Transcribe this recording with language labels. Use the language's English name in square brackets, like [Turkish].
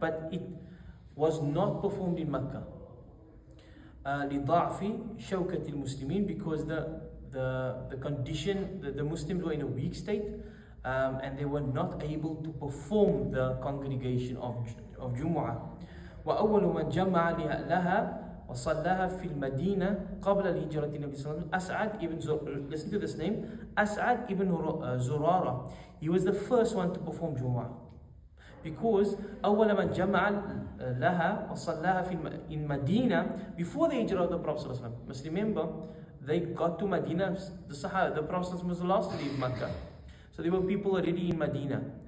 [English] but it was not performed in Mecca. [Arabic] لضعف شوكة المسلمين, [English] because the condition, the Muslims were in a weak state, and they were not able to perform the congregation of Jumu'ah. [Arabic] وأول من جمع لها وصلاها في المدينة قبل الهجرة النبي صلى الله عليه وسلم أسعد ibn [English] listen to this name, [Arabic] As'ad ibn Zurara. [English] He was the first one to perform Jumu'ah, because [Arabic] أول من جمع لها وصلاها في المدينة, [English] before the hijrah of the Prophet صلى الله عليه وسلم. Must remember, they got to Medina, the Prophet was the last to leave Mecca, so there were people already in Medina.